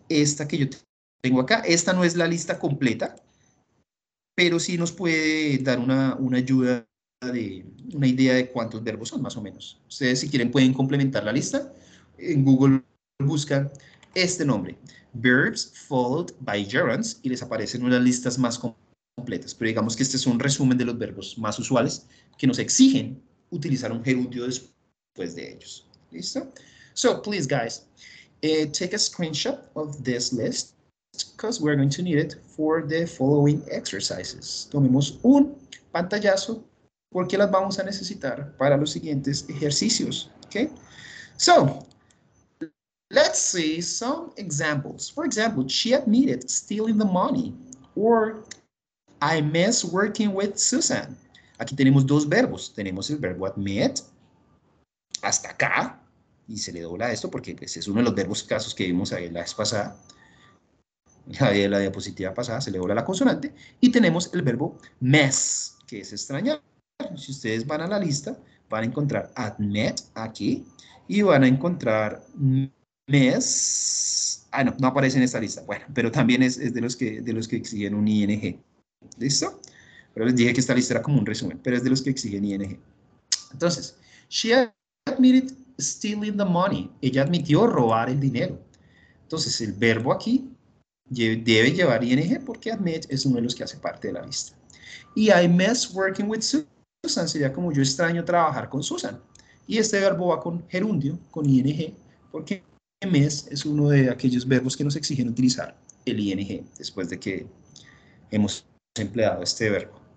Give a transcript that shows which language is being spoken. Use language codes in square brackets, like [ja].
[es] Esta que yo tengo acá. Esta no es la lista completa, pero sí nos puede dar una ayuda, una idea de cuántos verbos son, más o menos. Ustedes, si quieren, pueden complementar la lista. En Google buscan este nombre, [en] verbs followed by gerunds, [es] y les aparecen unas listas más completas. Pero digamos que este es un resumen de los verbos más usuales que nos exigen utilizar un gerundio después de ellos. ¿Listo? [en] So, please, guys, take a screenshot of this list because we're going to need it for the following exercises. [es] Tomemos un pantallazo porque las vamos a necesitar para los siguientes ejercicios. [en] Okay? So, let's see some examples. For example, she admitted stealing the money, or I miss working with Susan. [es] Aquí tenemos dos verbos. Tenemos el verbo admit, hasta acá, y se le dobla esto porque pues, es uno de los verbos casos que vimos ahí la vez pasada. La diapositiva pasada se le dobla la consonante. Y tenemos el verbo miss, que es extrañar. Si ustedes van a la lista, van a encontrar admit aquí, y van a encontrar miss. Ah, no, no aparece en esta lista. Bueno, pero también es de los que exigen un ing. ¿Listo? Pero les dije que esta lista era como un resumen, pero es de los que exigen ing. Entonces, [en] she admitted stealing the money. [es] Ella admitió robar el dinero. Entonces, el verbo aquí debe llevar ing porque admit es uno de los que hace parte de la lista. Y [en] I miss working with Susan [es] sería como yo extraño trabajar con Susan. Y este verbo va con gerundio, con ing, porque miss es uno de aquellos verbos que nos exigen utilizar el ing después de que hemos empleado este verbo.